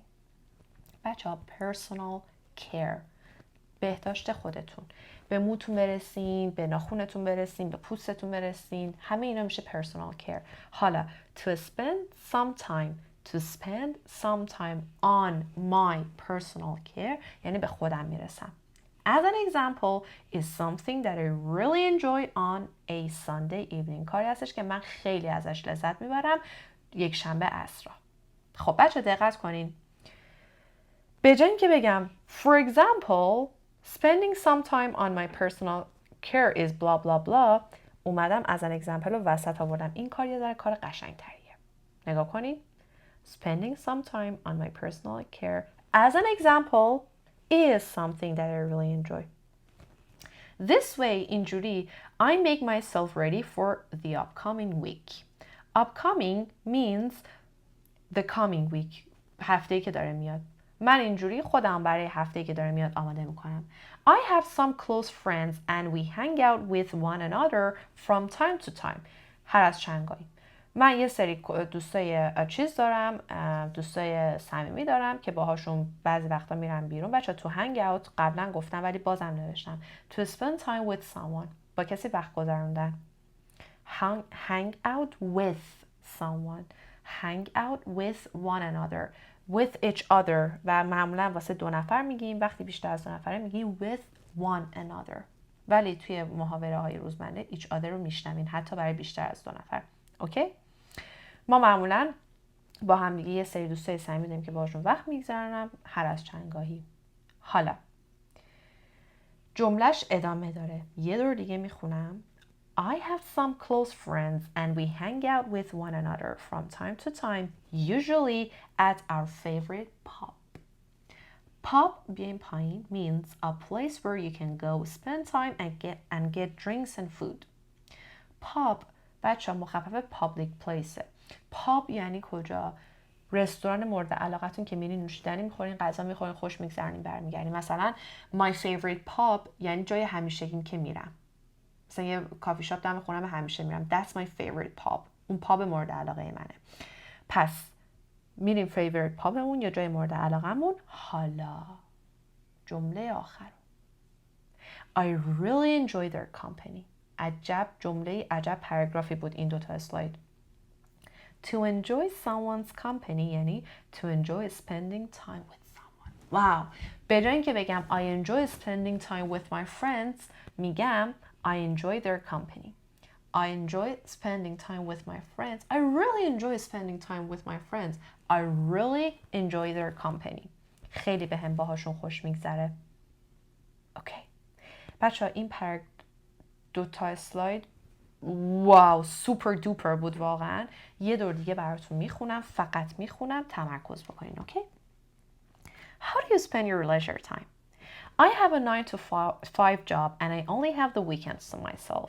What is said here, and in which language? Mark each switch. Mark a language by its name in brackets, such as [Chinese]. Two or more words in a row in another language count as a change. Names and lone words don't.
[Persian] بچه‌ها [English] personal care، [Persian] بهداشت خودتون، به موتون برسین، به ناخونتون برسین، به پوستتون برسین، همه اینا میشه [English] personal care. [Persian] حالا [English] to spend some time on my personal care [Persian] یعنی به خودم میرسم. [English] As an example is something that I really enjoy on a Sunday evening. [Persian] کاری هستش که من خیلی ازش لذت میبرم یک شنبه عصرها. خب بچه دقت کنین. به جای اینکه بگم [English] for example spending some time on my personal care is blah blah blah [Persian] اومدم [English] as an example [Persian] رو وسط آوردم. این کار یه ذره کار قشنگ تریه. نگاه کنین. [English] Spending some time on my personal care as an example is something that I really enjoy. This way, اینجوری I make myself ready for the upcoming week. Upcoming means the coming week. [Persian] هفته‌ای که داره میاد. من اینجوری خودم برای هفته‌ای که داره میاد آماده میکنم. [English] I have some close friends and we hang out with one another from time to time. [Persian] هر از چندگاهی. من یه سری دوستای چیز دارم، دوستای صمیمی دارم که باهاشون بعضی وقتا میرم بیرون. بچه تو [English] hang out [Persian] قبلا گفتم ولی بازم نوشتم. [English] To spend time with someone. [Persian] با کسی وقت گذروندن. [English] Hang out with someone. Hang out with one another. With each other. [Persian] و معمولا واسه دو نفر میگیم. وقتی بیشتر از دو نفره میگیم [English] with one another. [Persian] ولی توی محاوره های روزمره [English] each other [Persian] رو میشنوین حتی برای بیشتر از دو نفر. اوکی؟ ما معمولا با هم دیگه یه سری دوستای صمیمی داریم که باهاشون وقت میگذرونم هر از چندگاهی. حالا جملهش ادامه داره. یه دور دیگه میخونم. [English] I have some close friends and we hang out with one another from time to time, usually at our favorite pub. Pub [Persian] بیایم پایین [English] means a place where you can go spend time and get drinks and food. [Persian] Pub بچه مخفف [English] public place. [Persian] پاب یعنی کجا؟ رستوران مورد علاقتون که میرین نوشیدنی میخورین، غذا میخورین، خوش میگذرونین، برمیگردین. مثلا [English] my favorite pub [Persian] یعنی جای همیشگیم که میرم. مثلا یه [English] coffee shop [Persian] دم خونم همیشه میرم. [English] That's my favorite pub. [Persian] اون پاب مورد علاقه منه. پس میریم [English] favorite pub [Persian] مون یا جای مورد علاقمون. حالا جمله آخر. [English] I really enjoy their company. [Persian] عجب جمله، عجب پاراگرافی بود این دوتا اسلاید. [English] To enjoy someone's company یعنی to enjoy spending time with someone. [Persian] واو. به جای اینکه بگم [English] I enjoy spending time with my friends میگم I enjoy their company. I enjoy spending time with my friends. I really enjoy spending time with my friends. I really enjoy their company. [Persian] خیلی بهم باهاشون خوش میگذره. اوکی. بچه‌ها این دو تا اسلاید واو [English] super duper [Persian] بود واقعا. یه دور دیگه براتون میخونم، فقط میخونم، تمرکز بکنین. اوکی؟ [English] How do you spend your leisure time? I have a 9 to 5 job and I only have the weekends to myself.